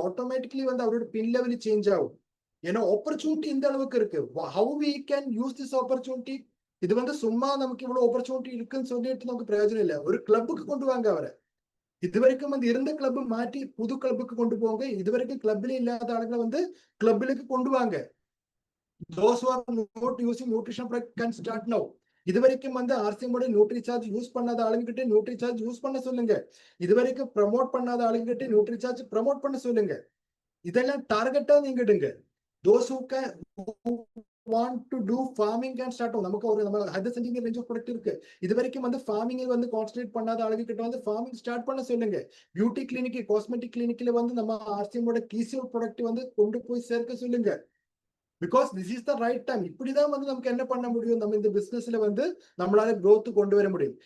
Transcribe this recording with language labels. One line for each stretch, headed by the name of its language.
Tamil: Automatically வந்து அவரோட பின் level change ஆகும். ஏன்னா ஆப்பர்ச்சுனிட்டி இந்த அளவுக்கு இருக்கு.
English: How we can use this opportunity.
Tamil: இது வந்து சும்மா நமக்கு இவ்வளவு ஆப்பர்ச்சுனிட்டி இருக்குன்னு சொல்லிட்டு நமக்கு பிரயோஜனம் இல்லை. ஒரு கிளப்புக்கு கொண்டு வாங்க அவரை. இது வரைக்கும் வந்து இருந்த கிளப் மாற்றி புது கிளப்புக்கு கொண்டு போங்க. இது வரைக்கும் கிளப்ல இல்லாத ஆளுங்களை வந்து கிளப்லுக்கு கொண்டு வாங்க.
English: Those who are not using nutrition product can start now.
Tamil: இது வரைக்கும் வந்து ஆர்சிஎம்மோட நியூட்ரி சார்ஜ் யூஸ் பண்ணாத ஆளுங்கிட்ட நியூட்ரி சார்ஜ் யூஸ் பண்ண சொல்லுங்க. இது வரைக்கும் ப்ரமோட் பண்ணாத ஆளுங்கிட்ட நியூட்ரி சார்ஜ் ப்ரமோட் பண்ண சொல்லுங்க. இதெல்லாம் டார்கெட்டா நீங்க இடுங்க.
English: Those who can want to do farming can start.
Tamil: நமக்கு ஒரு நம்ம hydrous centimetre range of product இருக்கு. இது வரைக்கும் வந்து ஃபார்மிங் வந்து கான்சன்ட்ரேட் பண்ணாத ஆளுங்க கிட்ட வந்து ஃபார்மிங் ஸ்டார்ட் பண்ண சொல்லுங்க. பியூட்டி கிளினிக், காஸ்மெட்டிக் கிளினிக்ல வந்து நம்ம ஆர்சிஎம்மோட கீசியல் ப்ராடக்ட் வந்து கொண்டு போய் சேர்க்க சொல்லுங்க.
English: Because this is the right time.
Tamil: இப்படிதான் வந்து நமக்கு என்ன பண்ண முடியும், நம்ம இந்த பிசினஸ்ல வந்து நம்மளால growth கொண்டு வர முடியும்.